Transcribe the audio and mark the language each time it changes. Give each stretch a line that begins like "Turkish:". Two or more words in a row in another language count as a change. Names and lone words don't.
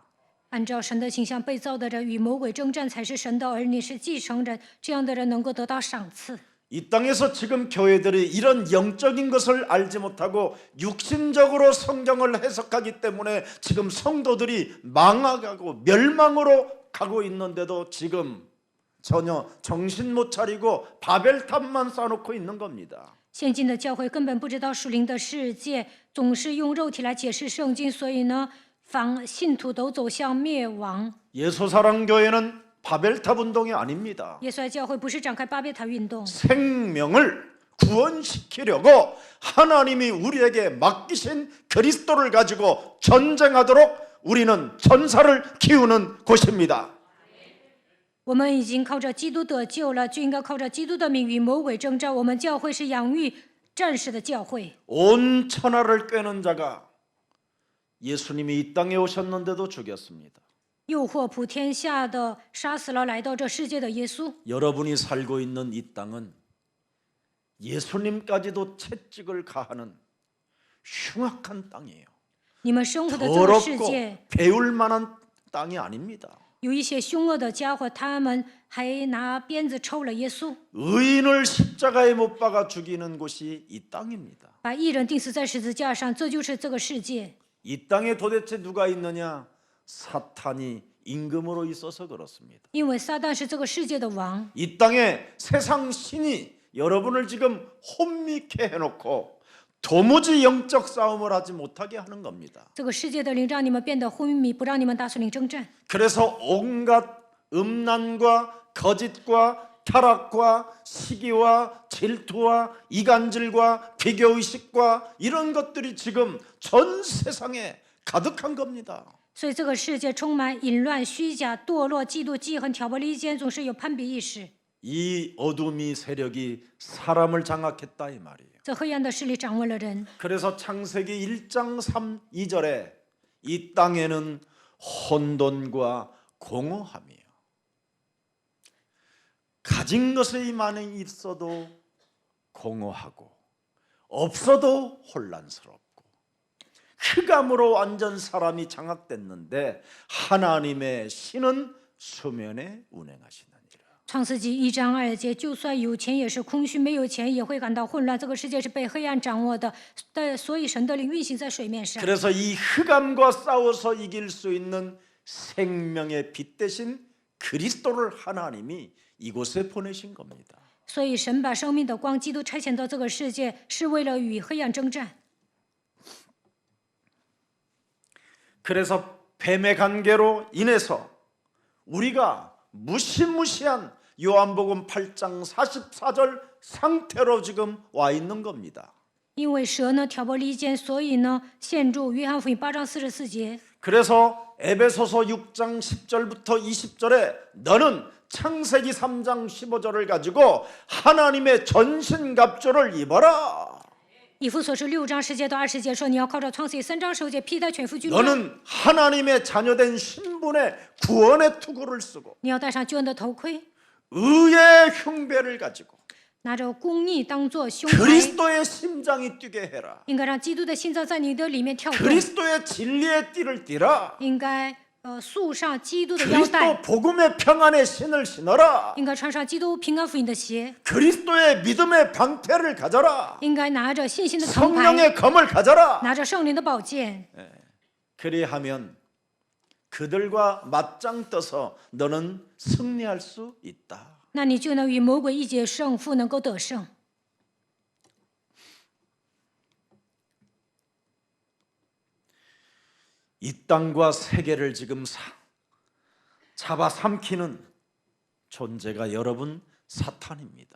Chinese: 按照神的形象被造的人与魔鬼征战，才是神的儿女，是继承人。这样的人能够得到赏赐。
Korean: 이 땅에서 지금 교회들이 이런 영적인 것을 알지 못하고 육신적으로 성경을 해석하기 때문에 지금 성도들이 망하고 멸망으로 가고 있는데도 지금 전혀 정신 못 차리고 바벨탑만 쌓아놓고 있는 겁니다.
Chinese: 现今的教会根本不知道属灵的世界，总是用肉体来解释圣经，所以呢，信徒都走向灭亡。
Korean: 예수사랑교회는 바벨탑 운동이 아닙니다.
Chinese: 耶稣爱教会不是展开巴别塔运动，
Korean: 생명을 구원시키려고 하나님이 우리에게 맡기신 그리스도를 가지고 전쟁하도록 우리는 전사를 키우는 곳입니다.
Chinese: 我们已经靠着基督得救了，就应该靠着基督的名与魔鬼征战。我们教会是养育战士的教会。
Korean: 온 천하를 꿰는 자가 예수님이 이 땅에 오셨는데도 죽였습니다.
Chinese: 诱惑普天下的，杀死了来到这世界的耶稣。
Korean: 여러분이 살고 있는 이 땅은 예수님까지도 채찍을 가하는 흉악한 땅이에요.
Chinese: 你们生活的这个世
Korean: 더럽고
Chinese: 界
Korean: 배울 만한 땅이 아닙니다.
Chinese: 有一些凶恶的家伙，他们还拿鞭子抽了耶稣，
Korean: 의인을 십자가에 못 박아 죽이는 곳이 이 땅입니다.
Chinese: 把义人钉死在十字架上，这就是这个世界。
Korean: 이 땅에 도대체 누가 있느냐? 사탄이 임금으로 있어서 그렇습니다.
Chinese: 因为撒旦是这个世界的王，
Korean: 이 땅에 세상 신이 여러분을 지금 혼미케 해놓고 도무지 영적 싸움을 하지 못하게 하는 겁니다.
Chinese: 这个世界的灵让你们变得昏迷，不让你们打属灵征战。
Korean: 그래서 온갖 음란과 거짓과 타락과 시기와 질투와 이간질과 비교의식과 이런 것들이 지금 전 세상에 가득한 겁니다.
Chinese: 所以这个世界充满淫乱、虚假、堕落、嫉妒、记恨、挑拨离间，总是有攀比意识。
Korean: 이 어둠이 세력이 사람을 장악했다 이 말이에요.
Chinese: 这黑暗的势力掌握了人。
Korean: 그래서 창세기 1장 3, 2절에 이 땅에는 혼돈과 공허함이에요. 가진 것이 많이 있어도 공허하고 없어도 혼란스럽고 흑암으로 완전 사람이 장악됐는데 하나님의 신은 수면에 운행하시느니라.
Chinese: 创世纪1章2节，就算有钱也是空虚，没有钱也会感到混乱。这个世界是被黑暗掌握的，所以神的灵运行在水面上。
Korean: 그래서 이 흑암과 싸워서 이길 수 있는 생명의 빛 대신 그리스도를 하나님이 이곳에 보내신 겁니다.
Chinese: 所以神把生命的光基督差遣到这个世界，是为了与黑暗征战。
Korean: 그래서 뱀의 관계로 인해서 우리가 무시무시한 요한복음 8장 44절 상태로 지금 와 있는 겁니다.
Chinese: 因为蛇呢挑拨离间，所以呢陷入约翰福音8章44节。
Korean: 그래서 에베소서 6장 10절부터 20절에 너는 창세기 3장 15절을 가지고 하나님의 전신갑주를 입어라.
Chinese: 以弗所书6章10节到20节说，你要靠着创世记3章15节披戴全副军装，
Korean: 너는 하나님의 자녀된 신분의 구원의 투구를 쓰고
Chinese: 你要戴上救恩的头盔，
Korean: 의의 흉배를 가지고
Chinese: 拿着公义当作胸牌，
Korean: 그리스도의 심장이 뛰게 해라.
Chinese: 应该让基督的心脏在你的里面跳动，
Korean: 그리스도의 진리의 띠를 띠라.
Chinese: 应该束上基督的腰带，
Korean: 그리스도 복음의 평안의 신을 신어라.
Chinese: 应该穿上基督平安福音的鞋，
Korean: 그리스도의 믿음의 방패를 가져라.
Chinese: 应该拿着信心的铜牌，
Korean: 성령의 검을 가져라.
Chinese: 拿着圣灵的宝剑。
Korean: 그리하면 그들과 맞짱 떠서 너는 승리할 수 있다.
Chinese: 那你就能与魔鬼一决胜负，能够得胜。
Korean: 이 땅과 세계를 지금 잡아삼키는 존재가 여러분 사탄입니다.